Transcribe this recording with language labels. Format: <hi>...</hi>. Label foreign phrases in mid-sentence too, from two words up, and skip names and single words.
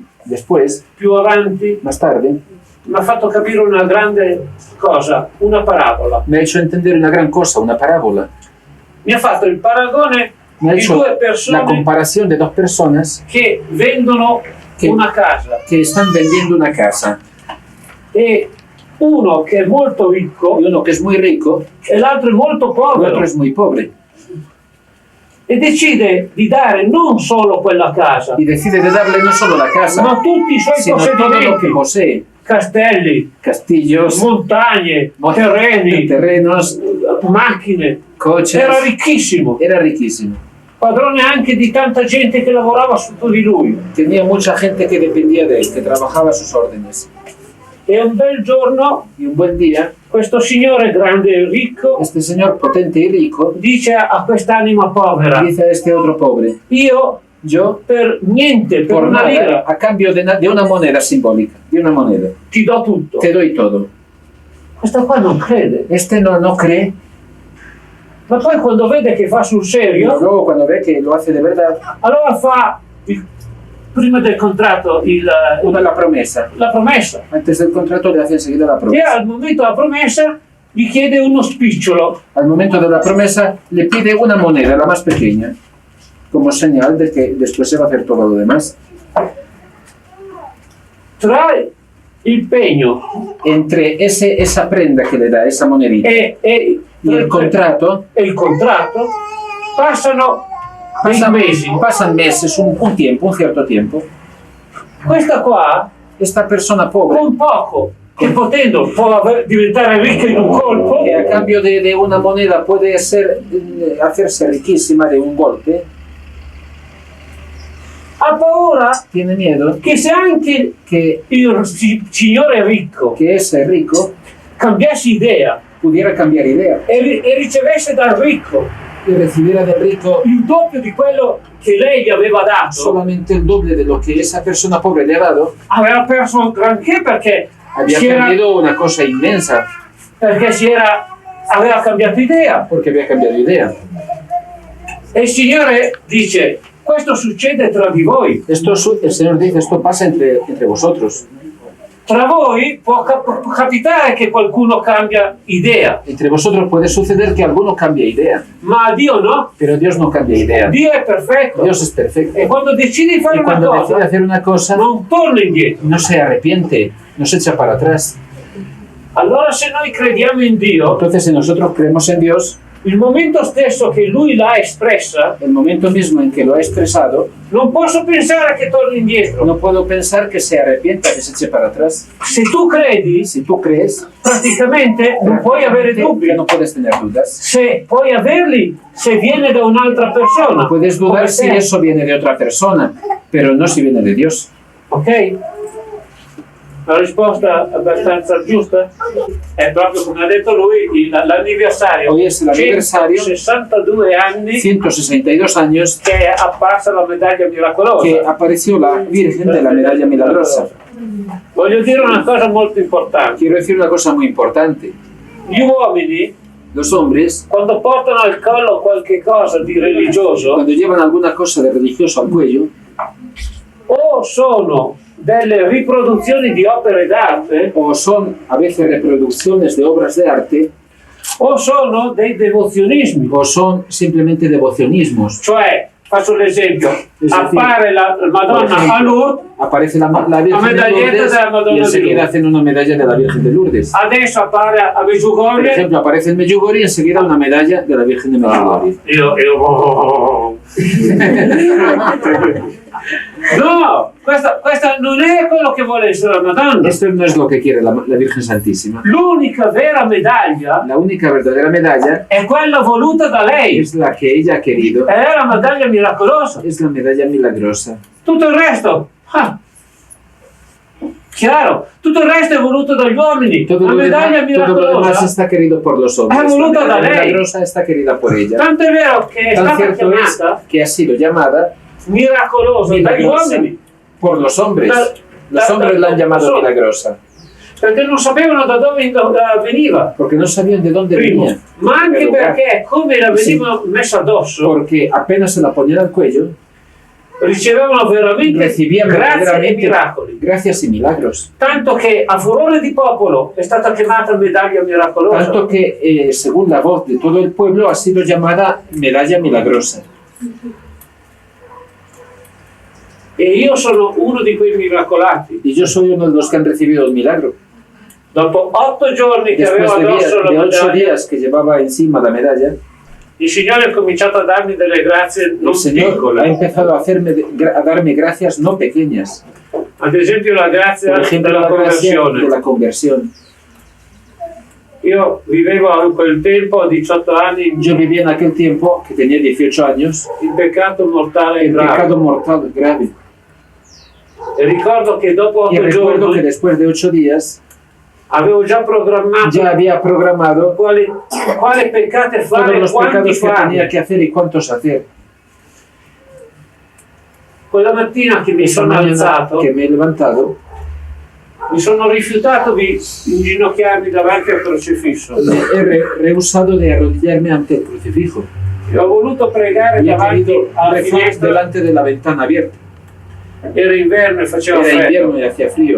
<es>Después,</es> <it>più avanti,</it> <es>más tarde,</es> <it>mi ha fatto capire una grande cosa, una parabola.</it> <es>me ha hecho entender una gran cosa, una parábola.</es> <it>Mi ha fatto il paragone</it> <es>Me ha</es> <it>di</it> <es>hecho</es> <it>due</it> <es>la</es> <it>persone</it> <es>comparación de dos personas</es> <it>che vendono una casa</it> <es>que están vendiendo una casa.</es> <it>e uno che è molto ricco</it> <es>Y uno que es muy rico,</es> <it>e l'altro è molto</it> <es>el</es> <it>povero</it> <es>otro es muy pobre.</es> <it>e decide di dare non solo quella casa,</it> <es>Y decide de darle no solo la casa,</es> <it>ma tutti i suoi</it> <es>sino todo lo que</es> <it>possedimenti,</it> <es>posee.</es> <it>castelli,</it> <es>Castillos,</es> <it>montagne, terreni,</it> <es>terrenos,</es> <it>macchine.</it> <es>coches.</es> <it>Era ricchissimo,</it> <es>Era riquísimo.</es> <it>padrone anche di tanta gente che lavorava sotto di lui.</it> <es>Tenía mucha gente que dependía de él, que trabajaba a sus órdenes.</es> <it>E un bel giorno</it> <es>Y un buen día,</es> <it>questo signore grande e ricco</it> <es>este señor potente y rico</es> <it>dice a quest'anima povera:</it> <es>dice a este otro pobre:</es> <it>io</it> <es>yo,</es> <it>per niente, per</it> <es>por</es> <it>una</it> <es>nada,</es> <it>lira,</it> <es>a cambio de una moneda simbólica, de una moneda,</es> <it>ti do tutto.</it> <es>te doy todo.</es> <it>Questo qua non crede,</it> <es>Este no cree,</es> <it>ma poi quando vede che fa sul</it> <es>y</es> <it>serio,</it> <es>luego cuando ve que lo hace de verdad,</es> <it>allora fa prima del contratto</it> <es>la promesa.</es> <it>la promessa.</it> <es>Antes del contrato le hace enseguida la</es> <it>E</it> <es>promesa.</es> <it>al momento della promessa gli chiede uno spicciolo.</it> <es>Al momento de la promesa le pide una moneda, la más pequeña, como señal de que después se va a hacer todo lo demás.</es> <it>Tra il pegno</it> <es>Entre esa prenda que le da, esa monedita,</es> <it>e</it> <es>y el contrato,</es> <it>il contratto passano dei mesi.</it> <es>pasan meses, un tiempo, un cierto tiempo.</es> <it>Questa qua, Esta persona pobre, con poco, che potendo può diventare ricca in un colpo,</it> <es>que a cambio de una moneda puede hacerse riquísima de un golpe,</es> <it>ha paura</it> <es>tiene miedo</es> <it>che se anche</it> <es>que</es> <it>il signore ricco</it> <es>ese rico</es> <it>cambiasse idea</it> <es>pudiera cambiar idea</es> <it>e ricevesse dal ricco</it> <es>y recibiera del rico</es> <it>il doppio di quello che lei gli aveva dato,</it> <es>solamente el doble de lo que esa persona pobre le ha dado,</es> <it>aveva perso un granché perché</it> <es>había</es> <it>si era,</it> <es>perdido una cosa inmensa,</es> <it>aveva cambiato idea.</it> <es>porque había cambiado idea.</es> <it>E il Signore dice: questo succede tra di voi.</it> <es>El Señor dice, esto pasa entre vosotros.</es> <it>Tra voi può capitare che qualcuno cambia idea,</it> <es>Entre vosotros puede suceder que alguno cambie idea,</es> <it>ma a Dio no.</it> <es>pero Dios no cambia idea.</es> <it>Dio è perfetto.</it> <es>Dios es perfecto.</es> <it>E quando decide di fare</it> <es>Y</es> <it>una</it> <es>cuando decide</es> <it>cosa,</it> <es>hacer una cosa,</es> <it>non torna indietro.</it> <es>no se arrepiente, no se echa para atrás.</es> <it>Allora se noi crediamo in Dio,</it> <es>Entonces, si nosotros creemos en Dios,</es> <it>il momento stesso che Lui l'ha espressa,</it> <es>el momento mismo en que lo ha expresado,</es> <it>non posso pensare che torni indietro.</it> <es>no puedo pensar que se arrepienta, que se eche para atrás.</es> <it>Se tu credi,</it> <es>Si tú crees,</es> <it>praticamente non puoi avere dubbi.</it> <es>ya no puedes tener dudas.</es> <it>Se puoi averli, se viene da un'altra persona.</it> <es>Puedes dudar</es> <it>come</it> <es>si te. eso viene de otra persona, pero no si viene de Dios.</es> <it>Ok? La risposta abbastanza giusta? È proprio come ha detto lui, l'anniversario.</it> <es>Hoy es el aniversario,</es> <it>62 anni</it> <es>162 años,</es> <it>che è apparsa la medaglia miracolosa.</it> <es>que apareció la Virgen de la Medalla Milagrosa.</es> <it>Voglio dire una cosa molto importante.</it> <es>Quiero decir una cosa muy importante.</es> <it>Gli uomini,</it> <es>Los hombres,</es> <it>quando portano al collo qualche cosa di religioso,</it> <es>cuando llevan alguna cosa de religioso al cuello,</es> <it>o sono delle riproduzioni di opere d'arte,</it> <es>o son a veces reproducciones de obras de arte,</es> <it>o sono dei devozionismi.</it> <es>o son simplemente devocionismos.</es> <it>Cioè, faccio l'esempio, Esatto. appare la Madonna a Lourdes,</it> <es>Aparece la Virgen de</es> <it>medaglietta</it> <es>Lourdes</es> <it>della Madonna</it> <es>y</es> <it>di</it> <es>enseguida</es> <it>Lourdes.</it> <es>hacen una medalla de la Virgen de Lourdes.</es> <it>adesso appare a</it> <es>Por</es> <it>Medjugorje.</it> <es>ejemplo, aparece en Medjugorje y enseguida una medalla de la Virgen de Medjugorje.</es> <it>No, questa non è quello che vuole essere la Madonna.</it> <es>Esto no es lo que quiere la Virgen Santísima.</es> <it>L'unica vera medaglia</it> <es>La única verdadera medalla</es> <it>è quella voluta da lei,</it> <es>es la que ella ha querido,</es> <it>è la medaglia miracolosa.</it> <es>es la medalla milagrosa.</es> <it>Tutto il resto, chiaro, tutto il resto è voluto dagli uomini. La medaglia</it> <es>todo lo demás</es> <it>miracolosa,</it> <es>está querido por los hombres.</es> <it>Ah,</it> <es>La</es> <it>voluta da</it> <es>medalla</es> <it>lei.</it> <es>milagrosa está querida por ella.</es> <it>tanto è vero che è</it> <es>Tan</es> <it>stata</it> <es>cierto es</es> <it>chiamata</it> <es>que ha sido llamada</es> <it>miracolosa dagli</it> <es>milagrosa</es> <it>uomini,</it> <es>por los hombres. Los</es> <it>Da-</it> <es>hombres la han llamado</es> <it>da-</it> <es>milagrosa</es> <it>perché non sapevano da dove veniva.</it> <es>porque no sabían de dónde</es> <it>Primo,</it> <es>venía.</es> <it>ma anche</it> <es>Pero,</es> <it>perché come la veniva messa addosso,</it> <es>Porque apenas se la ponían al cuello,</es> <it>ricevevano veramente</it> <es>recibían</es> <it>grazie e</it> <es>verdaderamente</es> <it>miracoli.</it> <es>gracias y milagros.</es> <it>Tanto che a furore di popolo è stata chiamata medaglia miracolosa.</it> <es>Tanto que, según la voz de todo el pueblo, ha sido llamada medalla milagrosa.</es> <it>E io sono uno di quei miracolati.</it> <es>Y yo soy uno de los que han recibido el milagro.</es> <it>Dopo 8 giorni che avevo</it> <es>Después</es> <it>addosso la</it> <es>de 8</es> <it>medaglia,</it> <es>días que llevaba encima la medalla,</es> <it>il Signore ha cominciato a darmi delle grazie non</it> <es>el Señor ha</es> <it>piccole.</it> <es>empezado a darme gracias no pequeñas.</es> <it>Ad esempio la grazia</it> <es>Por ejemplo,</es> <it>della</it> <es>la gracia de</es> <it>conversione.</it> <es>la conversión.</es> <it>Io vivevo in quel tempo, a 18 anni,</it> <es>Yo viví en aquel tiempo, que tenía 18 años,</es> <it>il peccato mortale e</it> <es>el</es> <it>grave.</it> <es>pecado mortal grave.</es> <it>E ricordo che dopo</it> <es>Y</es> <it>8</it> <es>recuerdo que</es> <it>giorni</it> <es>después de 8 días</es> <it>avevo già programmato</it> <es>ya había programado</es> <it>quale peccate</it> <es>todos</es> <it>fare e</it> <es>los</es> <it>quanti</it> <es>pecados que tenía</es> <it>fare.</it> <es>que hacer y cuántos hacer.</es> <it>Quella mattina che mi</it> <es>Esa</es> <it>sono</it> <es>mañana</es> <it>alzato,</it> <es>que me he levantado,</es> <it>mi sono rifiutato di inginocchiarmi davanti al crocifisso.</it> <es>me he rehusado de arrodillarme ante el crucifijo</es> <it>E ho voluto pregare</it> <es>y he</es> <it>davanti</it> <es>querido</es> <it>alla</it> <es>rezar</es> <it>finestra.</it> <es>delante de la ventana abierta.</es> <it>Era inverno e faceva</it> <es>Era</es> <it>freddo.</it> <es>invierno y hacía frío.</es>